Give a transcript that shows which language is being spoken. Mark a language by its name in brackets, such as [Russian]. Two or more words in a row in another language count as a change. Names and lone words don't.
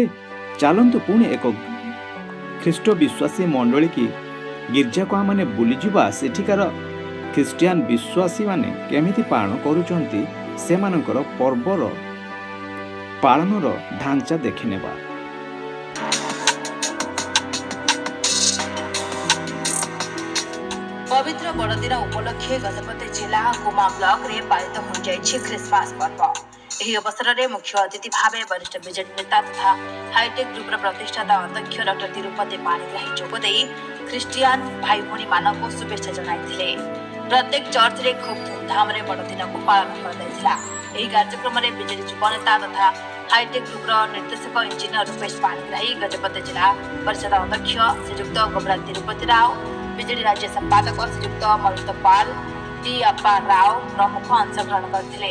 [Odia] ଚାଲନ୍ତୁ ପୁଣି ଏକ ଖ୍ରୀଷ୍ଟ ବିଶ୍ୱାସୀ ମଣ୍ଡଳୀ କି ଗିର୍ଜାକୁ ଆମମାନେ ବୁଲିଯିବା। ସେଠିକାର ଖ୍ରୀଷ୍ଟିଆନ ବିଶ୍ୱାସୀମାନେ କେମିତି ପାଳନ କରୁଛନ୍ତି, ସେମାନଙ୍କର ପର୍ବର ପାଳନର ଢାଞ୍ଚା ଦେଖିନେବା। ପବିତ୍ର ବଡ଼ଦିନ ଉପଲକ୍ଷେ ଗଜପତି ଜିଲ୍ଲା ଗୁମା ବ୍ଲକ୍ ରେ ପାଳିତ ହୋ ଜାଇଛି କ୍ରିସମସ୍ ପର୍ବ। ଏହି ଅବସରରେ ମୁଖ୍ୟ ଅତିଥି ଭାବେ ବରିଷ୍ଠ ବିଜେଡି ନେତା ତଥା ହାଇଟେକ୍ ଗ୍ରୁପର ପ୍ରତିଷ୍ଠାତା ଅଧ୍ୟକ୍ଷ ଡକ୍ଟର ତିରୁପତି ପାଣିଗ୍ରାହୀ ଯୋଗଦେଇ ଖ୍ରୀଷ୍ଟିଆନ ଭାଇ ଭଉଣୀମାନଙ୍କୁ ଶୁଭେଚ୍ଛା ଜଣାଇଥିଲେ। ପ୍ରତ୍ୟେକ ଚର୍ଚ୍ଚରେ ଖୁବ୍ ଧୁମଧାମରେ ବଡ଼ଦିନକୁ ପାଳନ କରାଯାଇଥିଲା। ଏହି କାର୍ଯ୍ୟକ୍ରମରେ ବିଜେଡି ଯୁବ ନେତା ତଥା ହାଇଟେକ୍ ଗ୍ରୁପର ନିର୍ଦ୍ଦେଶକ ଇଞ୍ଜିନିୟର ରୂପେଶ ପାଣିଗ୍ରାହୀ, ଗଜପତି ଜିଲ୍ଲା ପରିଷଦ ଅଧ୍ୟକ୍ଷ ଶ୍ରୀଯୁକ୍ତ ଗୋବରା ତିରୁପତି ରାଓ, ବିଜେଡି ରାଜ୍ୟ ସମ୍ପାଦକ ଶ୍ରୀଯୁକ୍ତ ମରୁତ ପାଲ, ଟି ଅପ୍ପା ରାଓ ପ୍ରମୁଖ ଅଂଶଗ୍ରହଣ କରିଥିଲେ।